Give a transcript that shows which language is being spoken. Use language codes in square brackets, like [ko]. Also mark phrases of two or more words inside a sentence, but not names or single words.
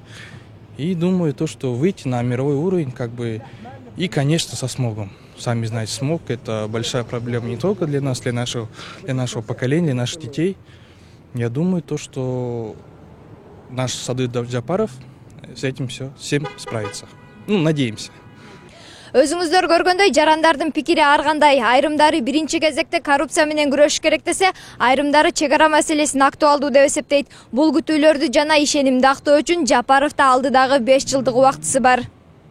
[ru] И думаю, то, что выйти на мировой уровень, как бы, и, конечно, со смогом. Сами знаете, смог – это большая проблема не только для нас, для нашего поколения, для наших детей. Я думаю, то, что наш Садыр Джапаров с этим всем справится. Ну, надеемся. [ky] Өзүңүздөр көргөндөй жарандардын пикири ар кандай. Айрымдары биринчи кезекте коррупция менен күрөшүш керек десе, айрымдары чек ара маселесин актуалдуу деп эсептейт. Бул күтүүлөрдү жана ишенимди актоо үчүн Жапаровдо алдыдагы 5 жылдык убактысы бар.